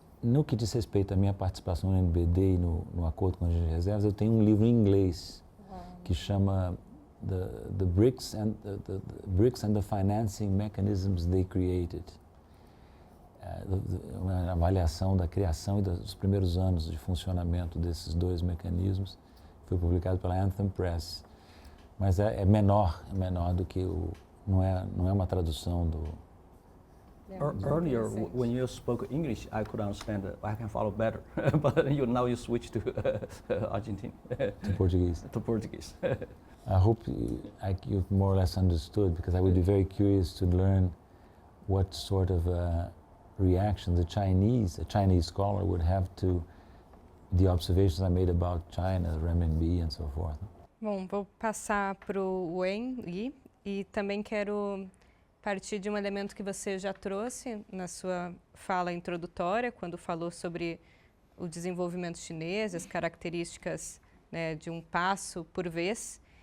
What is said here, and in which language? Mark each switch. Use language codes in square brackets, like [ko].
[pt] No que diz respeito à minha participação no NBD e no Acordo com as Reservas, eu tenho um livro em inglês que chama The BRICS and the Financing Mechanisms They Created. Uma avaliação da criação e dos primeiros anos de funcionamento desses dois mecanismos. Foi publicado pela Anthem Press. Mas é menor do que não é uma tradução [en] Earlier, when you spoke English, I could understand. I can follow better. But now you switch to Argentine. To Portuguese. To Portuguese. I hope you've more or less understood, because I would be very curious to learn what sort of reaction a Chinese scholar would have to the observations I made about China, renminbi and so forth. [pt] Bom, vou passar para o Wen Yi e também quero partir de um elemento que você já trouxe na sua fala introdutória, quando falou sobre o desenvolvimento chinês, as características, né, de um passo por vez,